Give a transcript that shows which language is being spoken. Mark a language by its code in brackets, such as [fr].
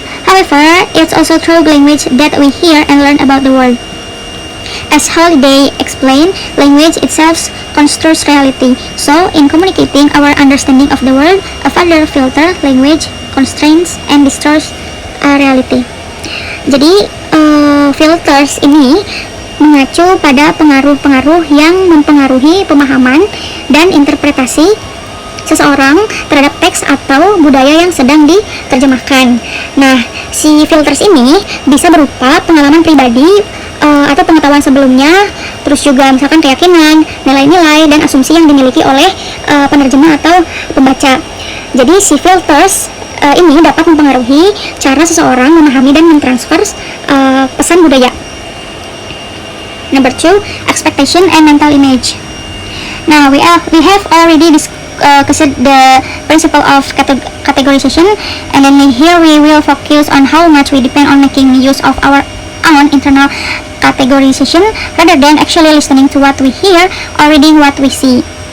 [en] However, it's also through language that we hear and learn about the world. As Holiday explained, language itself constructs reality. So, in communicating our understanding of the world, a further filter, language, constraints, and distorts reality. [id] Jadi, filters ini mengacu pada pengaruh-pengaruh yang mempengaruhi pemahaman dan interpretasi seseorang terhadap teks atau budaya yang sedang diterjemahkan. Nah, si filters ini bisa berupa pengalaman pribadi atau pengetahuan sebelumnya, terus juga misalkan keyakinan, nilai-nilai, dan asumsi yang dimiliki oleh penerjemah atau pembaca. Jadi si filters ini dapat mempengaruhi cara seseorang memahami dan mentransfer pesan budaya. [en] Number 2, expectation and mental image. Now we have already consider the principle of categorization, and then here we will focus on how much we depend on making use of our own internal categorization rather than actually listening to what we hear or reading what we see.